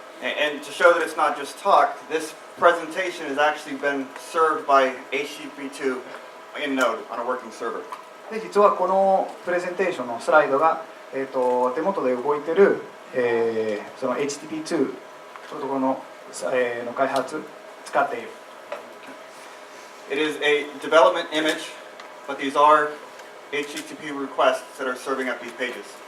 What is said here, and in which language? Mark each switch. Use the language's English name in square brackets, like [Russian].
[English] And to show that it's not just talk, this presentation has actually been served by HTTP2 in Node on a working server. [Japanese] で実はこのプレゼンテーションのスライドが、手元で動いている、その HTTP2 プロトコルの、開発使っている。 [English] It is a development image, but these are HTTP requests that are serving up these pages.